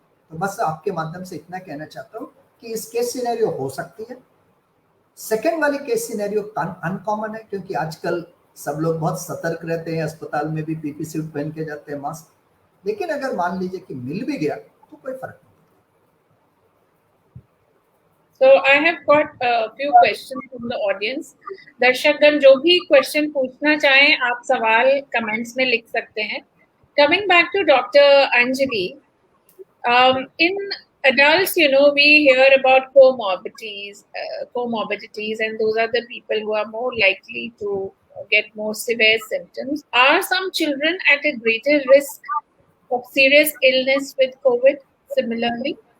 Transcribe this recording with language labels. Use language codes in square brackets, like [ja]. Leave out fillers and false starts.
[hi] तो बस आपके माध्यम से इतना कहना चाहता हूँ कि इस केस सिनेरियो हो सकती है। सेकेंड वाली केस सिनेरियो अनकॉमन है क्योंकि आजकल सब लोग बहुत सतर्क रहते हैं, अस्पताल में भी पीपी सूट पहन के जाते हैं, मास्क। लेकिन अगर मान लीजिए कि मिल भी गया तो कोई फर्क नहीं। [en] So I have got a few questions from the audience. [hi] दर्शकगण जो भी क्वेश्चन पूछना चाहें आप सवाल कमेंट्स में लिख सकते हैं। [en] Coming back to Dr. Anjali, in adults, you know, we hear about comorbidities, and those are the people who are more likely to get more severe symptoms. Are some children at a greater risk of serious illness with COVID similarly?